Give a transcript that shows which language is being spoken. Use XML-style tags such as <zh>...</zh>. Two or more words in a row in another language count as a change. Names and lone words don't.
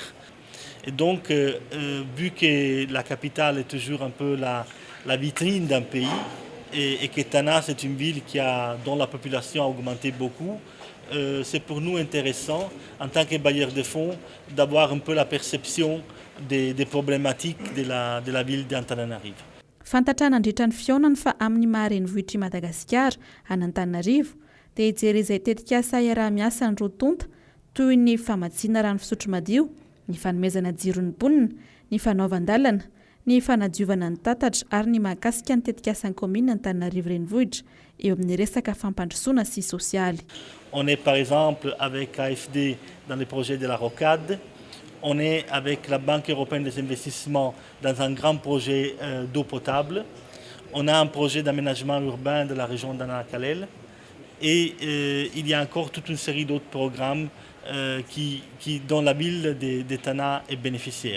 <fr>Et donc, vu que la capitale est toujours un peu la vitrine d'un pays, et que Tana, c'est une ville dont la population a augmenté beaucoup, c'est pour nous intéressant, en tant que bailleur de fonds, d'avoir un peu la perception des problématiques de la ville d'Antananarivo.</fr> <mg>Fantatrana andritran'ny fionany fa amin'ny maharenivohitra i Madagasikara an'Antananarivo dia hijery izay tetika asa iaraha-miasa ny rotonta toy ny famatsiana rano fisotro madio, ny fanomezana jiron'ny mponina, ny fanaovan-dalana, ny fanadiovana ny tatatra ary ny mahakasika ny tetika asan'ny komina Antananarivo renivohitra eo amin'ny resaka fampandrosoana sy sosialy.</mg> <fr>On est par exemple avec AFD dans le projet de la rocade. On est avec la Banque européenne des investissements dans un grand projet d'eau potable. On a un projet d'aménagement urbain de la région d'Anakalel. Et il y a encore toute une série d'autres programmes dont la ville de Tana est bénéficiaire.</fr>